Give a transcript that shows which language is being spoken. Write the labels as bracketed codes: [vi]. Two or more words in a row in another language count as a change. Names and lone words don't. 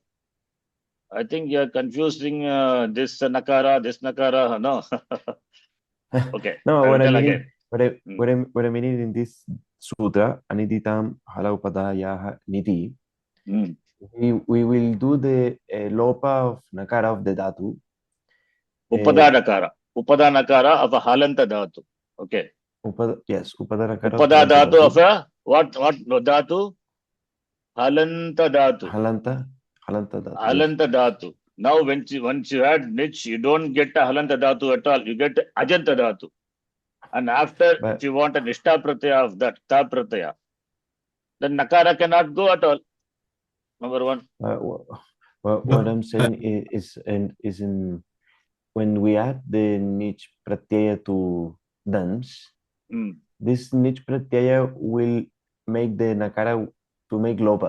[en] I think you are confusing this nakara. No. Okay. No, I will what I tell mean, again. what I mean in this sutra, [sa] aniditam hala upadayaha niti, [en] we will do the lopa of nakara of the dhatu. [sa] Upada nakara. Upada nakara [en] of a [sa] halanta dhatu. Okay. [en] Yes, [sa] upada nakara [en] of Upada halanta dhatu of a what dhatu? [sa] Halanta dhatu. Halanta dhatu. Halanta dhatu. [en] Now once you add nich, you don't get a halanta dhatu at all. You get [sa] ajanta dhatu. [en] And after, if you want a [sa] nishta pratyaya [en] of that, [sa] ta pratyaya, [en] then nakara cannot go at all. Number one. What I'm saying is in when we add the [sa] nich pratyaya [en] to dance, this [sa] nich pratyaya [en] will make the nakara to make lopa.